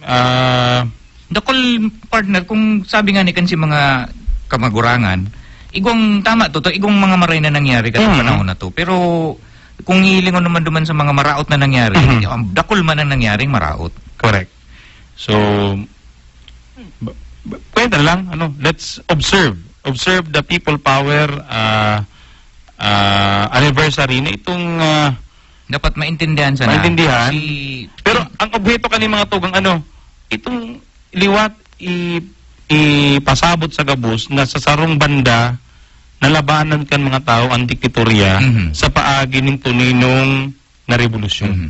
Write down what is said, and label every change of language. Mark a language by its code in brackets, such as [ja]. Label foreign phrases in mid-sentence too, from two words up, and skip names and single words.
[bik] dakol partner, kung sabi nga ni kansi mga kamagurangan, igong tama to, igong mga maray na nangyari katong panahon na to. Pero, kung hilingon naman duman sa mga maraot na nangyari, dakol man ang nangyaring maraot. Correct. So, pwede lang, [en] let's observe the people power anniversary na itong [bik] dapat maintindihan sana. Maintindihan. Pero ang objeto kani mga tugang itong liwat ipasabot sa gabos na sa sarong banda nalabanan kan mga tao ang diktatorya sa paagi ng tuninong na revolusyon.